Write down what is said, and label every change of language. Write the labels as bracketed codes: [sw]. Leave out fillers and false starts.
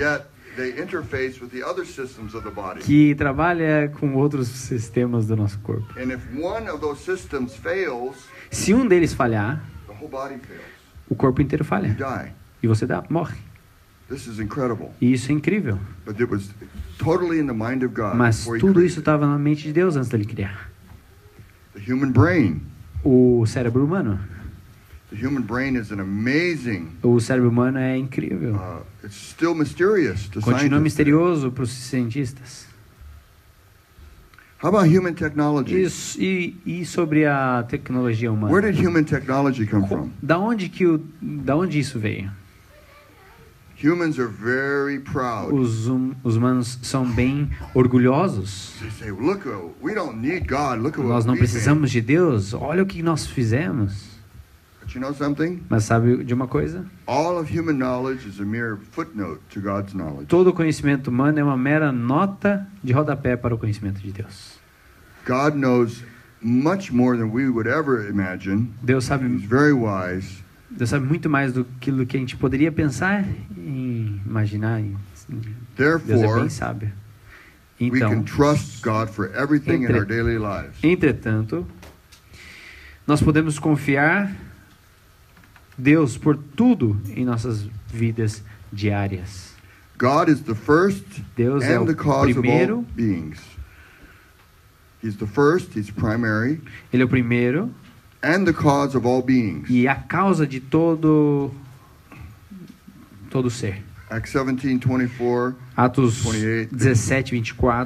[en] yet they interface with the other systems of the body. [pt] Que trabalha com outros sistemas do nosso corpo. [en] And if one of those systems fails, [pt] Se um deles falhar, [en] the whole body fails. [pt] o corpo inteiro [en] You [pt] falha [en] die. [pt] e você morre. [en] This is incredible. [pt] E isso é incrível. [en] But it was totally in the mind of God [pt] Mas [en] before he [pt] tudo [en] created [pt] isso estava na mente de Deus antes dele criar. [en] the human brain. [pt] O cérebro humano. [en] The human brain is an amazing. [pt] O cérebro humano é incrível. [en] It's still mysterious to [pt] Continua [en] scientists. [pt] misterioso para os cientistas. [en] How about human technology? [pt] E sobre a tecnologia [en] Where [pt] humana? [en] did human technology come from? [pt] Da onde isso veio? [en] Humans are very proud. [pt] Os humanos são bem orgulhosos. [en] They say, "Look, we don't need God. Look at what [pt] Nós não [en] we made." [pt] precisamos de Deus. Olha o que nós fizemos. [en] But you know something? [pt] Mas sabe de uma coisa? [en] All of human knowledge is a mere footnote to God's knowledge. [pt] Todo conhecimento humano é uma mera nota de rodapé para o conhecimento de Deus. [en] God knows much more than we would ever imagine. [pt] Deus sabe [en] He's very wise. [pt] muito mais do que a gente poderia pensar e imaginar. Deus é [en] Therefore, [pt] bem sábio. [en] we can [pt] Então, [en] trust God for everything in our daily lives. [pt] entretanto, nós podemos confiar Deus por tudo em nossas vidas diárias. [en] God is the first [pt] Deus é [en] and [pt] o [en] the cause of all [pt] primeiro, [en] beings. He's the first, he's primary, [pt] Ele é o primeiro [en] and the cause of all beings. [pt] e a causa de todo ser. [en] Acts 17:24. [pt] Atos [en] 28. [pt] 17, 24